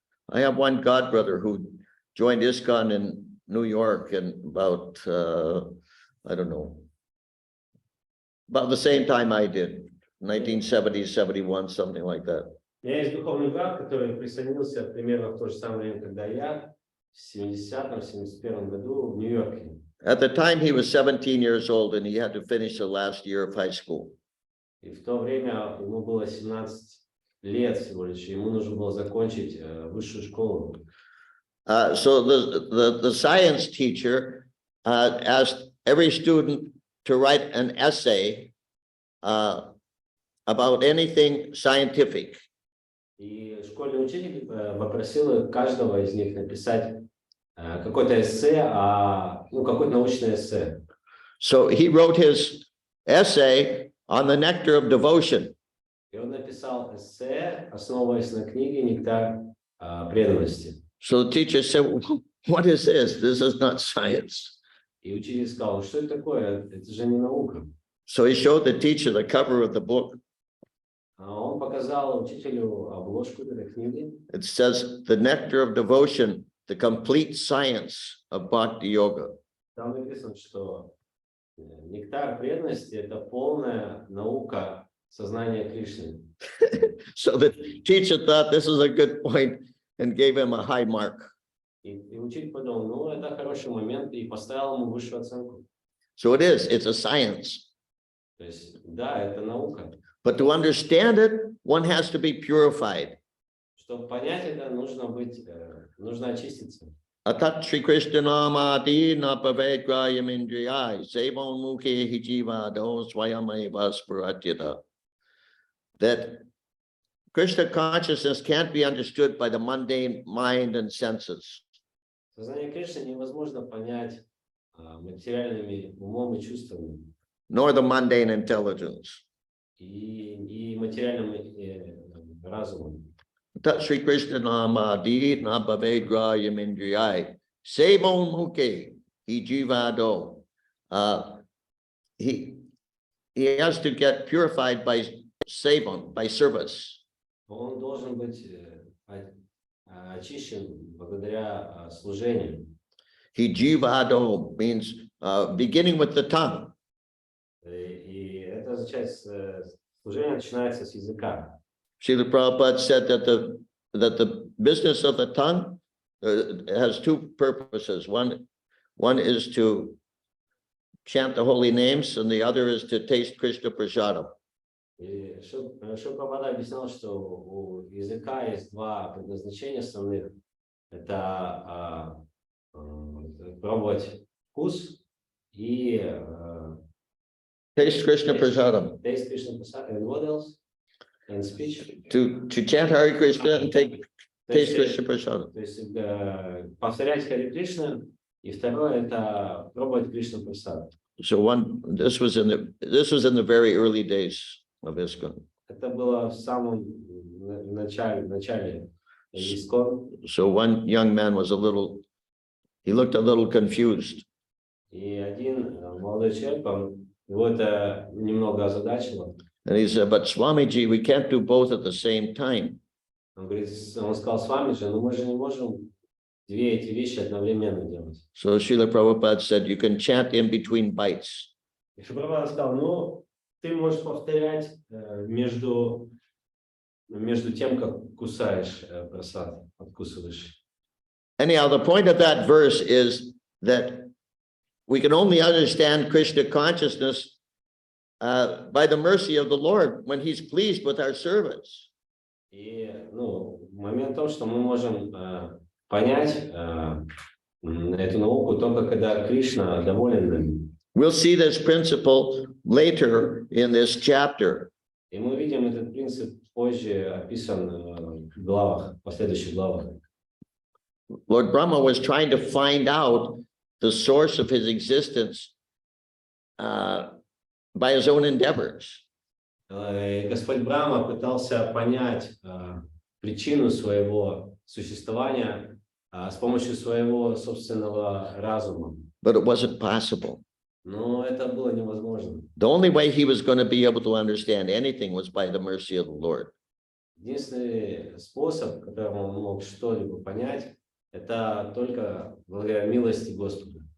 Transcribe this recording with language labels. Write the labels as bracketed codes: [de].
[en] I have one godbrother who joined ISKCON in New York in about, I don't know, about the same time I did, 1970, 71, something like that. [ru] У меня есть духовный брат, который присоединился примерно в то же самое время, когда я, в 70-м, 71-м году в Нью-Йорке. [en] At the time, he was 17 years old and he had to finish the last year of high school. [ru] И в то время ему было 17 лет всего лишь, и ему нужно было закончить высшую школу. [en] So the science teacher asked every student to write an essay about anything scientific. [ru] И школьный учитель попросил каждого из них написать какое-то эссе, какое-то научное эссе. [en] So he wrote his essay on the nectar of devotion. [ru] И он написал эссе, основываясь на книге «Нектар преданности». [en] So the teacher said, what is this? This is not science. [ru] И учитель сказал, что это такое? Это же не наука. [en] So he showed the teacher the cover of the book. [ru] Он показал учителю обложку этой книги. [en] It says, the nectar of devotion, the complete science of bhakti yoga. [ru] Там написано, что нектар преданности – это полная наука сознания Кришны. [en] So the teacher thought this is a good point and gave him a high mark. [ru] И учитель подумал, это хороший момент, и поставил ему высшую оценку. [en] So it is, it's a science. [ru] То есть, да, это наука. [en] But to understand it, one has to be purified. [ru] Чтобы понять это, нужно очиститься. [sa] Atat Shri Krishna namati na pavegrayam indriyai sevon mukhe hijivado swayameva spuratyata. [en] That Krishna consciousness can't be understood by the mundane mind and senses. [ru] Сознание Кришны невозможно понять материальными умом и чувствами. [en] Nor the mundane intelligence. [ru] И материальным разумом. [sa] Tat Shri Krishna namadi na pavegrayam indriyai sevon mukhe hijivado. [en] He has to get purified by sevan, by service. [ru] Он должен быть очищен благодаря служению. [en] Hijivado means beginning with the tongue. [ru] И это означает, служение начинается с языка. [en] Srila Prabhupada said that the business of the tongue has two purposes. One is to chant the holy names, and the other is to taste Krishna prasadam. [ru] И Прабхупада объяснял, что у языка есть два предназначения основных. Это пробовать вкус и [en] Taste Krishna prasadam. taste Krishna prasad. And what else? And speech. To chant Hare Krishna and taste Krishna prasadam. [ru] То есть повторять Харе Кришна, и второе это пробовать Кришна прасад. [en] So this was in the very early days of ISKCON. [ru] Это было в самом начале ISKCON. [en] So one young man he looked a little confused. [ru] И один молодой человек, его это немного озадачило. [en] And he said, but Swamiji, we can't do both at the same time. [ru] Он сказал, Свамиджи, но мы же не можем две эти вещи одновременно делать. [en] So Srila Prabhupada said, you can chant in between bites. [ru] И Прабхупада сказал, ты можешь повторять между тем, как кусаешь прасад, откусываешь. [en] Anyhow, the point of that verse is that we can only understand Krishna consciousness by the mercy of the Lord when he's pleased with our service. [ru] И, момент в том, что мы можем понять эту науку только когда Кришна доволен нами. [en] We'll see this principle later in this chapter. [ru] И мы видим этот принцип позже описан в главах, последующих главах. [en] Lord Brahma was trying to find out the source of his existence by his own endeavors. [ru] Господь Брахма пытался понять причину своего существования с помощью своего собственного разума. [en] But it wasn't possible. [ru] Но это было невозможно. [en] The only way he was going to be able to understand anything was by the mercy of the Lord. [ru] Единственный способ, которым он мог что-либо понять, это только благодаря милости Господа.